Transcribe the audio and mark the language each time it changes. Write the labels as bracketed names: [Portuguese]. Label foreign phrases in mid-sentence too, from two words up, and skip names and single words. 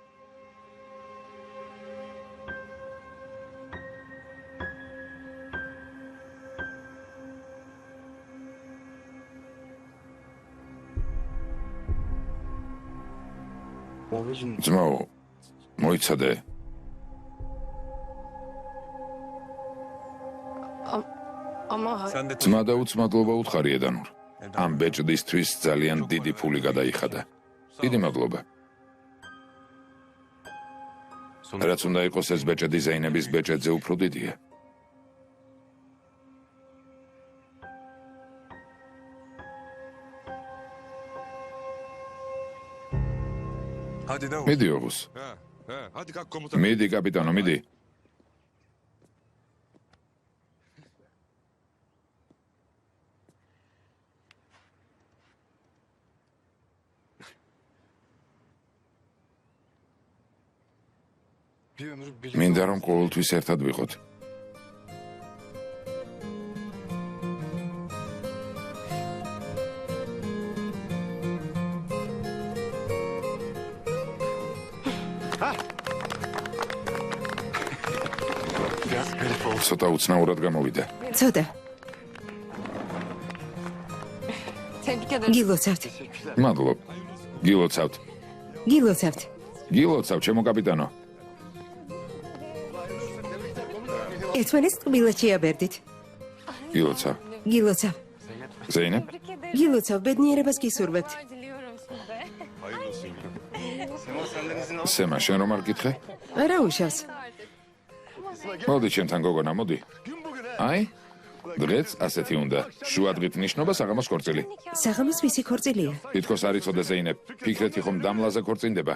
[Georgian] ძმაო, მოიცადე. [Turkish] sen de [Georgian] ძმა და უცმადლობა უთხარი ედანურ. ამ ბეჭდისთვის ძალიან დიდი ფული გადაიხადა. დიდი მადლობა. რაც უნდა იყოს ეს ბეჭედი ზეინების ბეჭედზე უფრო დიდია. [Turkish] Hadi Davut. [Georgian] მიდი ოღუს. [Turkish] Hadi kalk komutan. [Georgian] მიდი კაპიტანო, მიდი. [Turkish] Bir ömür birlikte. [Georgian] მინდა რომ ყოველთვის ერთად ვიყოთ. [Turkish] Biraz garip oldu. [Georgian] ცოტა უცნაურად გამოვიდა. ცოტა. [Turkish] Tebrik ederim. [Georgian] გილოცავთ. მადლობ. გილოცავთ. გილოცავთ. გილოცავ, ჩემო კაპიტანო. ერთმანეთს ტკბილად შეაბერდით. გილოცავ. გილოცავ. ზეინებ? [Turkish] Tebrik ederim. [Georgian] გილოცავ, ბედნიერებას გისურვებთ. [Turkish] Diliyorum size. [Georgian] სემა, შენ რომ არ გითხე? რა უშავს? მოდი ჩემთან გოგონა, მოდი. აი? დღეც ასეთი უნდა. შუადღით ნიშნობა საღამოს ქორწილი. საღამოს ვისი ქორწილია? თითქოს არ იცოდე ზეინებ, ფიქრეთი ხომ დამლაზე ქორწინდება?